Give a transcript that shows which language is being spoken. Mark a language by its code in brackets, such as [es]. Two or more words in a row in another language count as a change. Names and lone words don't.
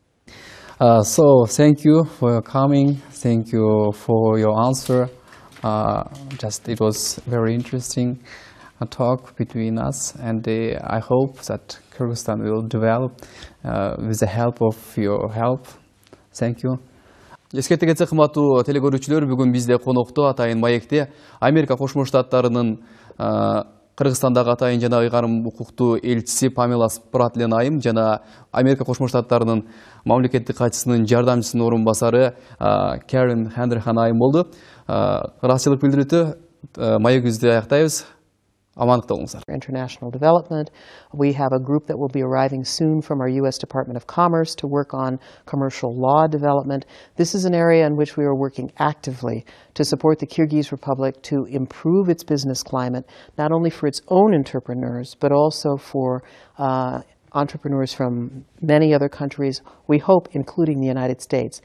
[en] So thank you for your coming. Thank you for your answer. It was very interesting talk between us, and I hope that Kyrgyzstan will develop with the help of your help. Thank you. [ky] Эскерте кетсек, кымбаттуу телекөрүүчүлөр, бүгүн бизде конокто атайын маекте Америка Кошмо Штаттарынын Кыргызстандагы атайын жана ыйгарым укуктуу элчиси Памела Спратлен айым жана Америка Кошмо Штаттарынын мамлекеттик катчысынын жардамчысынын орун басары Карен Ханрахан айым болду. Ыраазычылык билдирүүтү маегибизди аяктайбыз. Амандыкта болуңуздар. [en] International development. We have a group that will be arriving soon from our U.S. Department of Commerce to work on commercial law development. This is an area in which we are working actively to support the Kyrgyz Republic to improve its business climate, not only for its own entrepreneurs, but also for entrepreneurs from many other countries, we hope, including the United States.